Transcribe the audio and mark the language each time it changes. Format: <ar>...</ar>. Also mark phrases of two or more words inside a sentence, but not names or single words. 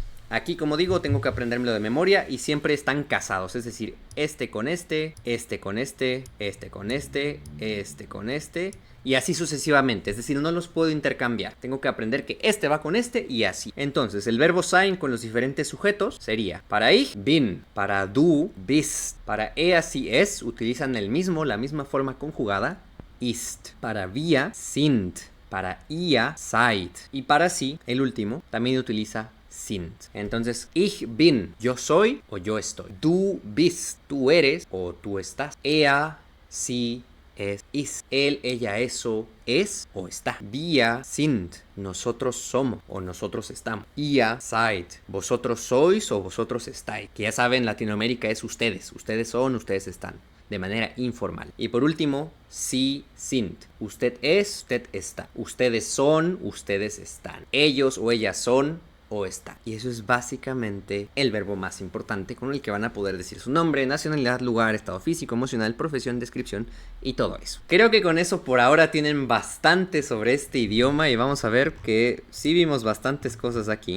<es>Aquí, como digo, tengo que aprendérmelo de memoria y siempre están casados. Es decir, este con este, este con este, este con este, este con este y así sucesivamente. Es decir, no los puedo intercambiar. Tengo que aprender que este va con este y así. Entonces, el verbo sein con los diferentes sujetos sería para ich, bin, para du, bist, para</es> <de>er, sie,</de> <es>es, utilizan la misma forma conjugada, ist, para wir, sind, para ihr, seid y para sie, el último, también utiliza sind.</es> <de>Entonces, ich bin,</de> <es>yo soy o yo estoy.</es> <de>Du bist,</de> <es>tú eres o tú estás.</es> <de>Er, sie, es, is.</de> <es>Él, ella, eso, es o está.</es> <de>Wir sind,</de> <es>nosotros somos o nosotros estamos.</es> <de>Ihr seid,</de> <es>vosotros sois o vosotros estáis. Que ya saben, Latinoamérica es ustedes. Ustedes son, ustedes están. De manera informal. Y por último,</es> <de>sie sind.</de> <es>Usted es, usted está. Ustedes son, ustedes están. Ellos o ellas son o está. Y eso es básicamente el verbo más importante con el que van a poder decir su nombre, nacionalidad, lugar, estado físico, emocional, profesión, descripción y todo eso. Creo que con eso por ahora tienen bastante sobre este idioma y vamos a ver que sí vimos bastantes cosas aquí.</es>